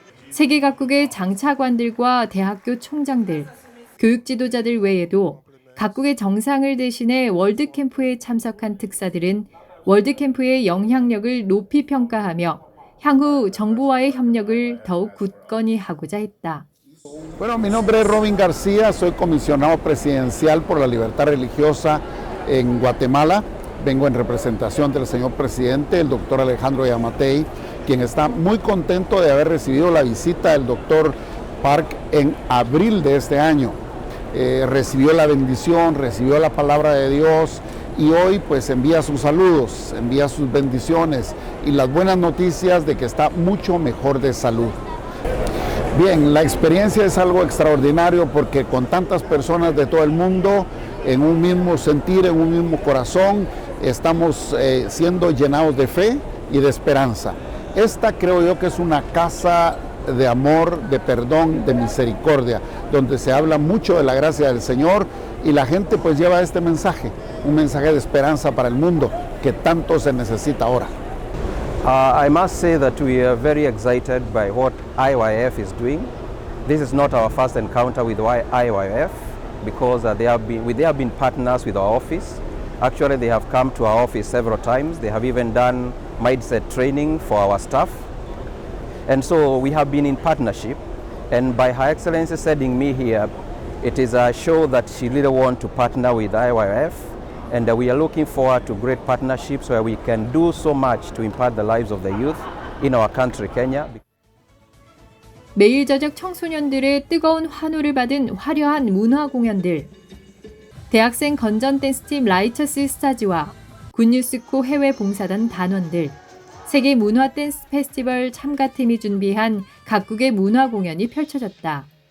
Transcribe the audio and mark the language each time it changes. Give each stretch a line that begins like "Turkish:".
Korean: 세계 각국의 장차관들과 대학교 총장들, 교육 지도자들 외에도 각국의 정상을 대신해 월드캠프에 참석한 특사들은 월드캠프의 영향력을 높이 평가하며 향후 정부와의 협력을 더욱 굳건히 하고자 했다.
Spanish: Bueno, mi nombre es Robin García, soy comisionado presidencial por la libertad religiosa en Guatemala. Vengo en representación del señor presidente, el doctor Alejandro Yamatei, quien está muy contento de haber recibido la visita del doctor Park en abril de este año. Recibió la bendición, recibió la palabra de Dios y hoy pues envía sus saludos, envía sus bendiciones y las buenas noticias de que está mucho mejor de salud. Bien, la experiencia es algo extraordinario porque con tantas personas de todo el mundo, en un mismo sentir, en un mismo corazón, estamos siendo llenados de fe y de esperanza. Esta creo yo que es una casa de amor, de perdón, de misericordia, donde se habla mucho de la gracia del Señor y la gente pues lleva este mensaje, un mensaje de esperanza para el mundo que tanto se necesita ahora.
English: I must say that we are very excited by what IYF is doing. This is not our first encounter with IYF because they have been partners with our office. Actually, they have come to our office several times. They have even done mindset training for our staff. And so we have been in partnership, and by Her Excellency sending me here, it is a show that she really wants to partner with IYF, and we are looking forward to great partnerships where we can do so much to impact the lives of the youth in our country, Kenya.
Korean: 매일 저녁 청소년들의 뜨거운 환호를 받은 화려한 문화 공연들. 대학생 건전 댄스팀 라이처스 스타즈와 굿뉴스코 해외 봉사단 단원들. 세계 문화 댄스 페스티벌 참가팀이 준비한 각국의 문화 공연이 펼쳐졌다.